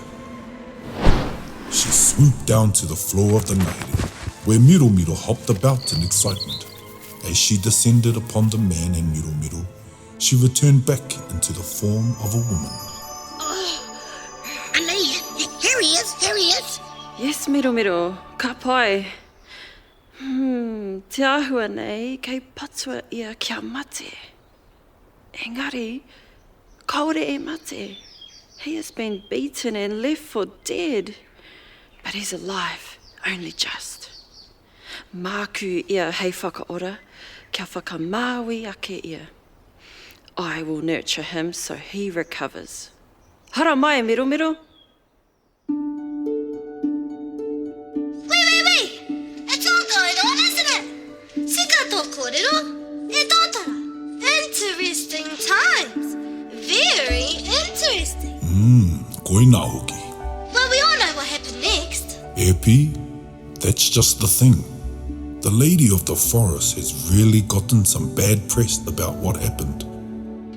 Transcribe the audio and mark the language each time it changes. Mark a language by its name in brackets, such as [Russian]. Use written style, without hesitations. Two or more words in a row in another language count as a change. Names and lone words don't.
[English] She swooped down to the floor of the ngahere, where Miro hopped about in excitement. As she descended upon the man and Miro, she returned back into the form of a woman. Anai, here he is. Yes, [Māori] Miro, ka pai. Te ahua nei kei patua ia kia mate. Engari, kaore e mate. [English] He has been beaten and left for dead. But he's alive, only just. [Māori] Māku ia hei whakaora, kia whakamāwi ake ia. [English] I will nurture him so he recovers. [Māori] Hara mai, Miro. [English] Wait. It's all going on, isn't it? [Māori] Sika tō kōrero, e tōtara. [English] Interesting times. Very interesting. [Māori] Koina hoki. [English] Well, we all know what happened next. Epi, that's just the thing. The lady of the forest has really gotten some bad press about what happened.